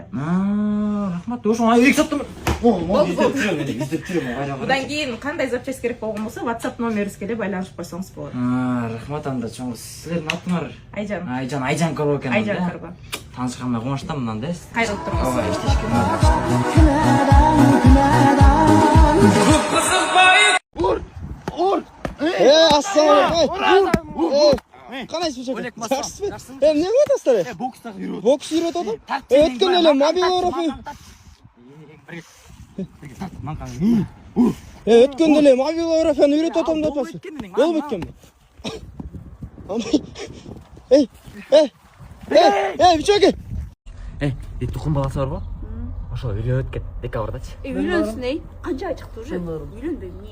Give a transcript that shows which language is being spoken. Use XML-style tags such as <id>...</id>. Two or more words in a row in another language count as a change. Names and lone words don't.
<ky>Рахмат. Ошо эки сааттан. Издеп жүрөм. Будан кийин кандай запчасть керек болгон болсо, WhatsApp номерибизге эле байланышып койсоңуз болот. Рахмат анда чоң. Силердин атыңар? Айжан. Айжан Корбо экен. Айжан Корбо. Таанышканыма кубанычтамын да. Кайрылып туруңуз. Ооба, иштешке.</ky> <uz>Assalamualaikum. Qanday so'raysiz? Yaxshisiz? Ne qilyapsizlar? Boksda yurib. Boks yurib o'tdim. O'tgan yili mobil</uz> <ky>Өткөндө эле мобилографияны үйрөтүп атам деп атпасың. Болуп өткөнбү? Бичоке. Тукум баласы барбы? Ошо үйлөнүп кет, декабрдачы. Үйлөнсүн эй. Канчага чыкты уже? Үйлөндү эмне?</ky>